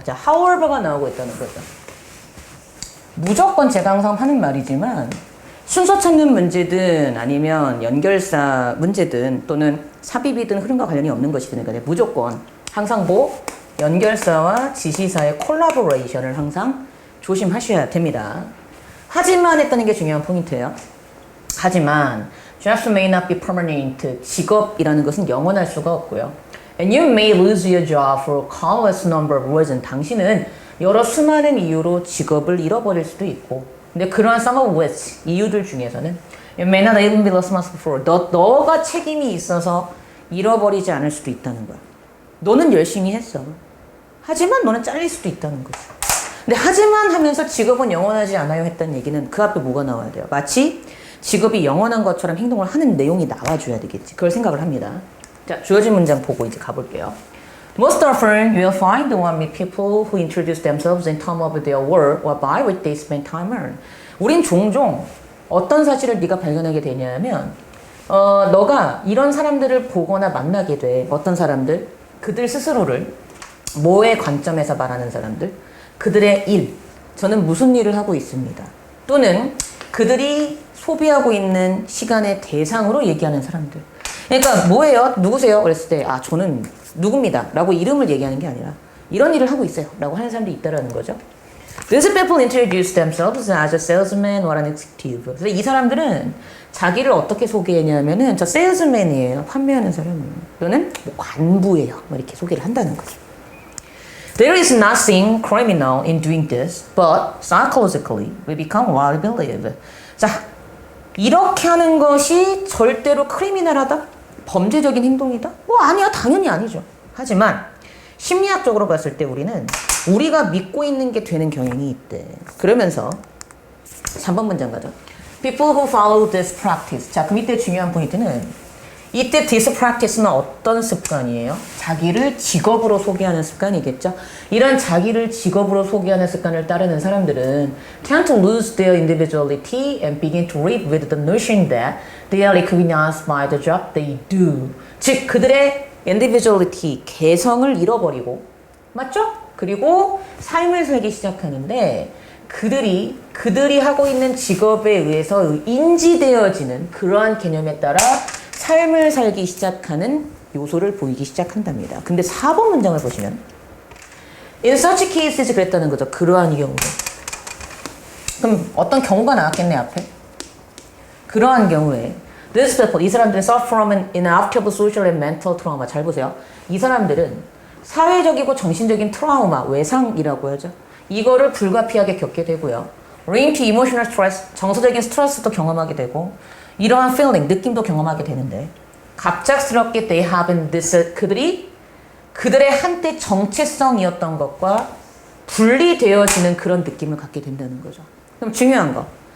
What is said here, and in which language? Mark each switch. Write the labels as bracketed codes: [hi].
[ko] 자, however가 나오고 있다는 거죠. 무조건 제가 항상 하는 말이지만, 순서 찾는 문제든 아니면 연결사 문제든 또는 삽입이든 흐름과 관련이 없는 것이든 간에 무조건 항상 연결사와 지시사의 콜라보레이션을 항상 조심하셔야 됩니다. 하지만 했다는 게 중요한 포인트예요. 하지만 [en] jobs may not be permanent. [ko] 직업이라는 것은 영원할 수가 없고요. [en] And you may lose your job for countless number of reasons. [ko] 당신은 여러 수많은 이유로 직업을 잃어버릴 수도 있고, 근데 그러한 [en] some of which [ko] 이유들 중에서는 [en] you may not even be responsible for. [ko] 너가 책임이 있어서 잃어버리지 않을 수도 있다는 거야. 너는 열심히 했어. 하지만 너는 잘릴 수도 있다는 거죠. 근데 하지만 하면서 직업은 영원하지 않아요 했다는 얘기는 그 앞에 뭐가 나와야 돼요? 마치 직업이 영원한 것처럼 행동을 하는 내용이 나와줘야 되겠지. 그걸 생각을 합니다. 자, 주어진 문장 보고 이제 가볼게요. [en] Most often, you will find the one with people who introduce themselves in terms of their work or by which they spend time on. [ko] 우린 종종 어떤 사실을 네가 발견하게 되냐면, 너가 이런 사람들을 보거나 만나게 돼. 어떤 사람들? 그들 스스로를 뭐의 관점에서 말하는 사람들? 그들의 일. 저는 무슨 일을 하고 있습니다. 또는 그들이 소비하고 있는 시간의 대상으로 얘기하는 사람들. 그러니까 뭐예요? 누구세요? 그랬을 때 저는 누굽니다. 라고 이름을 얘기하는 게 아니라 이런 일을 하고 있어요. 라고 하는 사람들이 있다라는 거죠. [en] These people introduce themselves as a salesman or an executive. [ko] 그래서 이 사람들은 자기를 어떻게 소개했냐면은 저 세일즈맨이에요. 판매하는 사람이에요. 또는 뭐 관부예요. 뭐 이렇게 소개를 한다는 거죠. [en] There is nothing criminal in doing this, but psychologically we become what we believe. [ko] 자, 이렇게 하는 것이 절대로 크리미널하다? 범죄적인 행동이다? 뭐 아니야, 당연히 아니죠. 하지만 심리학적으로 봤을 때 우리가 믿고 있는 게 되는 경향이 있대. 그러면서 3번 문장 가죠. [en] People who follow this practice. [ko] 자, 그럼 이때 중요한 포인트는 이때 [en] this practice [ko] 는 어떤 습관이에요? 자기를 직업으로 소개하는 습관이겠죠? 이런 자기를 직업으로 소개하는 습관을 따르는 사람들은 [en] tend to lose their individuality and begin to live with the notion that they are recognized by the job they do. [ko] 즉, 그들의 individuality, 개성을 잃어버리고, 맞죠? 그리고 삶을 살기 시작하는데 그들이 하고 있는 직업에 의해서 인지되어지는 그러한 개념에 따라 삶을 살기 시작하는 요소를 보이기 시작한답니다. 근데 4번 문장을 보시면 [en] In such cases [ko] 그랬다는 거죠. 그러한 경우. 그럼 어떤 경우가 나왔겠네 앞에. 그러한 경우에 [en] These people, [ko] 이 사람들은 [en] suffer from an inevitable social and mental trauma. [ko] 잘 보세요. 이 사람들은 사회적이고 정신적인 트라우마, 외상이라고 하죠. 이거를 불가피하게 겪게 되고요. [en] Linked to emotional stress, [ko] 정서적인 스트레스도 경험하게 되고 이러한 feeling, 느낌도 경험하게 되는데 갑작스럽게 [en] they have this, [ko] 그들의 한때 정체성이었던 것과 분리되어지는 그런 느낌을 갖게 된다는 거죠. 그럼 중요한 거.